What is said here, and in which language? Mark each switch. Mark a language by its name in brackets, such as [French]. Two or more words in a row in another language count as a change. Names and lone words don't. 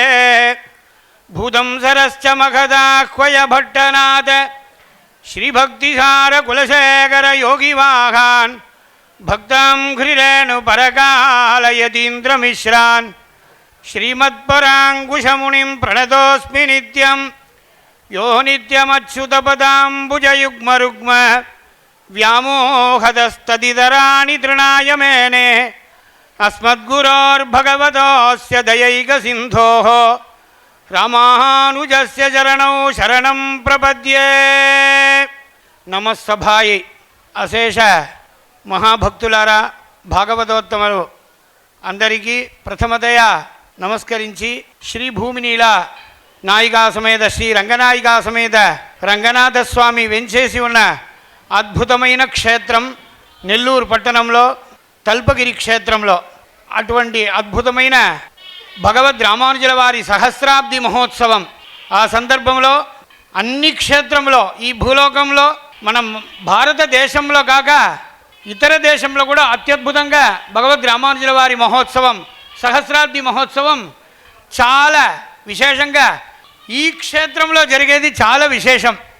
[Sanskrit] भूतं सरश्च महदाह्वय भट्टनाथ श्रीभक्तिसार कुलशेखर योगिवाहान् भक्ताङ् घ्रिरेणु परकालयतीन्द्रमिश्रान् श्रीमत्पराङ्कुशमुनिं प्रणतोऽस्मि नित्यम्. यो नित्यमच्युतपदाम्बुजयुग्मरुक्म व्यामोहदस्तदितराणि तृणाय मेने अस्मद्गुरोर्भगवतोऽस्य दयैकसिन्धोः रामानुजस्य चरणौ शरणं प्रपद्ये. [Telugu] నమస్సభాయై అశేష మహాభక్తులారా భాగవతోత్తములు అందరికీ ప్రథమతయా నమస్కరించి శ్రీ భూమినీల నాయికా సమేత శ్రీ రంగనాయికా సమేత రంగనాథ స్వామి वेंచేసి ఉన్న అద్భుతమైన క్షేత్రం నెల్లూరు పట్టణంలో తల్పగిరి క్షేత్రంలో అటువంటి అద్భుతమైన భగవద్ రామానుజుల వారి సహస్రాబ్ది మహోత్సవం. ఆ సందర్భంలో అన్ని క్షేత్రంలో ఈ భూలోకంలో మనం భారతదేశంలో కాక ఇతర దేశంలో కూడా అత్యద్భుతంగా భగవద్ రామానుజుల వారి మహోత్సవం సహస్రాబ్ది మహోత్సవం చాలా విశేషంగా ఈ క్షేత్రంలో జరిగేది చాలా విశేషం.